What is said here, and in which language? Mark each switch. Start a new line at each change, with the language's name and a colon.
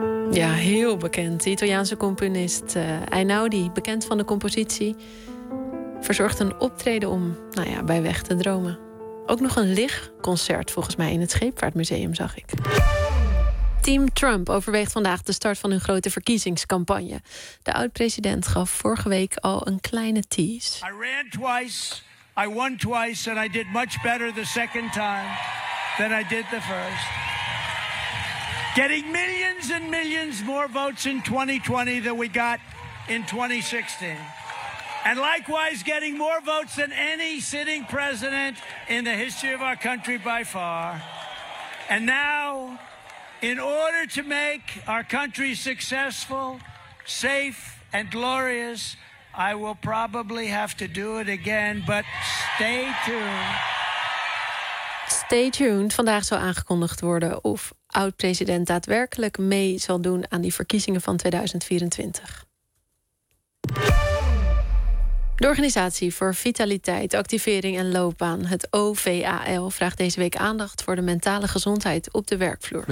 Dutch: Ja, heel bekend. De Italiaanse componist Einaudi, bekend van de compositie, verzorgt een optreden om, nou ja, bij weg te dromen. Ook nog een lichtconcert volgens mij in het Scheepvaartmuseum, zag ik. Team Trump overweegt vandaag de start van hun grote verkiezingscampagne. De oud-president gaf vorige week al een kleine tease.
English: I ran twice, I won twice and I did much better the second time than I did the first. Getting millions and millions more votes in 2020 than we got in 2016. And likewise getting more votes than any sitting president in the history of our country by far. And now, in order to make our country successful, safe, and glorious, I will probably have to do it again, but stay tuned. Stay tuned.
Dutch: Vandaag zal aangekondigd worden of oud-president daadwerkelijk mee zal doen aan die verkiezingen van 2024. De Organisatie voor Vitaliteit, Activering en Loopbaan, het OVAL, vraagt deze week aandacht voor de mentale gezondheid op de werkvloer.